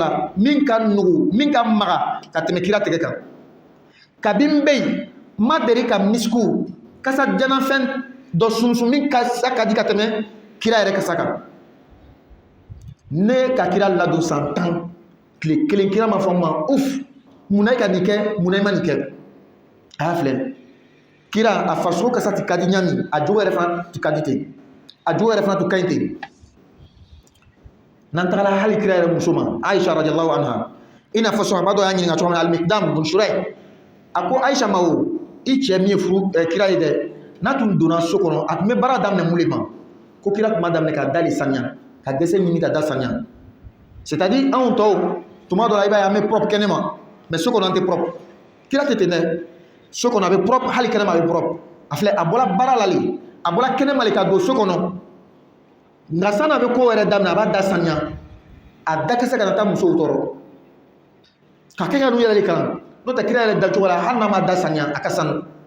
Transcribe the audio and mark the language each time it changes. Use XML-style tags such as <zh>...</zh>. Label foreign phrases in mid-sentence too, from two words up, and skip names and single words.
<bm>la min ka nugu min ka maga ka tɛmɛ kira tɛgɛ kan kabi n bɛ yen n ma deli ka misiku kasa janafɛn dɔ sunsun min kasa ka di ka tɛmɛ kira yɛrɛ kasa kan ne ka kira ladon san 10 tile kelen kira ma fɔ n ma uf munna i ka nin kɛ munna i ma nin kɛ a y'a filɛ kira a farisogo kasa ti ka di ɲami a jogo yɛrɛ fana ti ka di ten a jogo yɛrɛ fana tun ka ɲi ten n'an tagala hali kira yɛrɛ muso ma Aisha</bm> <ar>radiyallahu anha</ar> <bm>i n'a fɔ sahaba dɔ y'a ɲininka cogo min na Al-Miqdam bun Shurayh a ko Aisha ma o i cɛ min ye furu kira ye dɛ n'a tun donna so kɔnɔ a tun bɛ baara daminɛ mun de ma ko kira tun b'a daminɛ ka da de saniya ka dɛsɛ ɲini ka da saniya c'est-à-dire anw tɔw tuma dɔ la i b'a ye an bɛ propre kɛnɛ ma mais so kɔnɔ an tɛ propre kira tɛ ten dɛ so kɔnɔ a bɛ propre hali kɛnɛ ma a bɛ propre a filɛ a bɔra baara la le a bɔra kɛnɛ ma le ka don so kɔnɔ nka san'a bɛ ko wɛrɛ daminɛ a b'a da saniya a da kɛ se ka na taa musow tɔɔrɔ ka kɛ ka n'u yɛrɛ de kalan n'o tɛ kira yɛrɛ dacogo la hali n'a ma da saniya a ka sanu</bm>